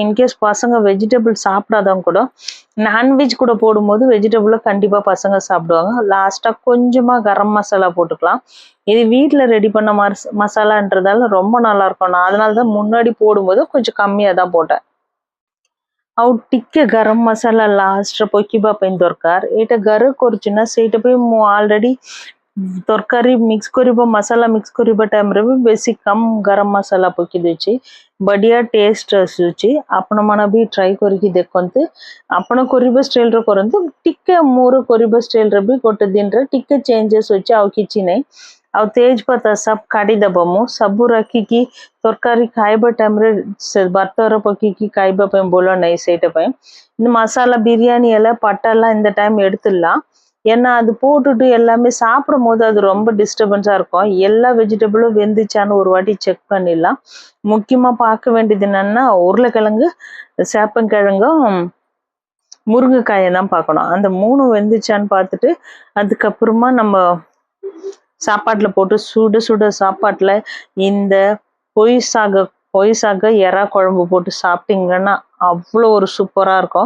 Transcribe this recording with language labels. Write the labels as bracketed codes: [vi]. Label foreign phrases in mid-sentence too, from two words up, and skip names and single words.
[ta] இன்கேஸ் பசங்க வெஜிடபிள் சாப்பிடாதவங்க கூட நான்வெஜ் கூட போடும்போது வெஜிடபிளை கண்டிப்பா பசங்க சாப்பிடுவாங்க। லாஸ்டா கொஞ்சமா கரம் மசாலா போட்டுக்கலாம், இது வீட்டுல ரெடி பண்ண மசாலான்றதால ரொம்ப நல்லா இருக்கும்। நான் அதனாலதான் முன்னாடி போடும்போது கொஞ்சம் கம்மியா தான் போட்டேன்। [or] ଆଉ ଟିକେ ଗରମ ମସଲା ଲାଷ୍ଟରେ ପକେଇବା ପାଇଁ ଦରକାର। ଏଇଟା ଘରେ କରୁଛି ନା ସେଇଟା ପାଇଁ ମୁଁ ଅଲରେଡି ତରକାରୀ ମିକ୍ସ କରିବ ମସଲା ମିକ୍ସ କରିବା ଟାଇମ୍ରେ ବି ବେଶୀ କମ୍ ଗରମ ମସଲା ପକେଇ ଦେଇଛି, ବଢିଆ ଟେଷ୍ଟ ଆସୁଛି। ଆପଣମାନେ ବି ଟ୍ରାଏ କରିକି ଦେଖନ୍ତୁ, ଆପଣ କରିବା ଷ୍ଟାଇଲରେ କରନ୍ତୁ, ଟିକେ ମୋର କରିବା ଷ୍ଟାଇଲରେ ବି ଗୋଟେ ଦିନରେ ଟିକେ ଚେଞ୍ଜେସ୍ ଅଛି, ଆଉ କିଛି ନାହିଁ। ଆଉ ତେଜପତ୍ତା ସବୁ କାଢିଦବ, ମୁଁ ସବୁ ରଖିକି ତରକାରୀ ଖାଇବା ଟାଇମ୍ରେ ସେ ଭାତର ପକେଇକି ଖାଇବା ପାଇଁ ଭଲ ନାହିଁ, ସେଇଟା ପାଇଁ [ta] இந்த மசாலா பிரியாணி எல்லாம் பட்டெல்லாம் இந்த டைம் எடுத்துடலாம்। ஏன்னா அது போட்டுட்டு எல்லாமே சாப்பிடும் போது அது ரொம்ப டிஸ்டர்பன்ஸா இருக்கும்। எல்லா வெஜிடபிளும் வெந்துச்சான்னு ஒரு வாட்டி செக் பண்ணிடலாம்। முக்கியமா பார்க்க வேண்டியது என்னன்னா உருளைக்கிழங்கு சேப்பங்கிழங்கும் முருங்கைக்காயை தான் பார்க்கணும், அந்த 3 வெந்துச்சான்னு பார்த்துட்டு அதுக்கப்புறமா நம்ம சாப்பாட்டுல போட்டு சுட சுட சாப்பாட்டுல இந்த பொய் சாக எறா குழம்பு போட்டு சாப்பிட்டீங்கன்னா அவ்வளோ ஒரு சூப்பரா இருக்கும்।